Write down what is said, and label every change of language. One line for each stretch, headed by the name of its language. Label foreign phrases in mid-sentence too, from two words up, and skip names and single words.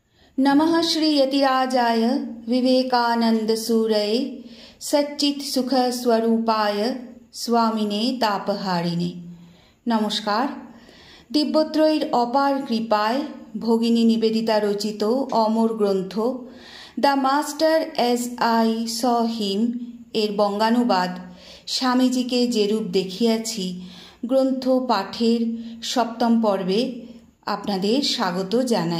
Sanskrit: नमः श्री यतिराजाय विवेकानंदसूरये सच्चित् सुख स्वरूपाय स्वामिने तापहारिणे।
Hindi: नमस्कार।
Bangla: দিব্যত্রয়ীর অপার কৃপায় ভগিনী নিবেদিতা রচিত অমর গ্রন্থ দ্য মাস্টার এজ আই স হিম এর বঙ্গানুবাদ স্বামীজিকে যেরূপ দেখিয়াছি গ্রন্থ পাঠের সপ্তম পর্বে আপনাদের স্বাগত জানাই।